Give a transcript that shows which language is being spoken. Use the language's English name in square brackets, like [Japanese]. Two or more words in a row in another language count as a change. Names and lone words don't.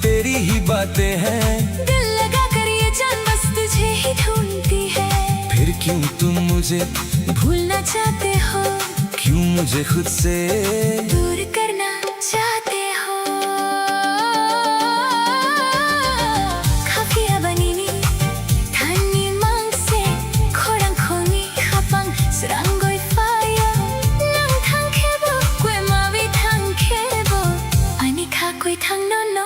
[Hindi] तेरी ही बातें हैं। दिल लगा कर ये जान बस तुझे ही ढूंढती है। फिर क्यों तुम मुझे भूलना चाहते हो, क्यों मुझे खुद से दूर करना चाहते हो। [Kok Borok] Kafiya banini tani mangse khorang khoni khapang srangoi fire nang thang khebo kwe mawi thang khebo ani kha koi thang no no